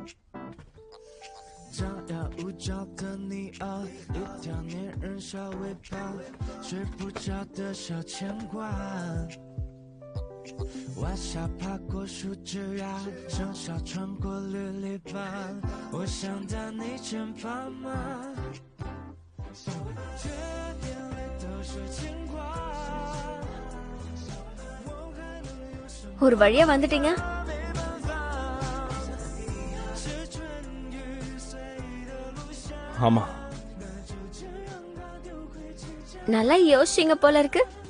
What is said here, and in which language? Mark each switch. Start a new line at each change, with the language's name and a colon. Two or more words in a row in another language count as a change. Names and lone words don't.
Chinese: 张牙舞爪的你啊，一条粘人小尾巴，睡不着的小牵挂。晚霞爬过树枝呀，盛夏穿过绿篱笆，我想在你肩膀吗？这眼泪都是牵挂。
Tamil: ஒரு வழியா வந்துட்டீங்க. ஆமா, நல்லா யோசிச்சீங்க போல இருக்கு.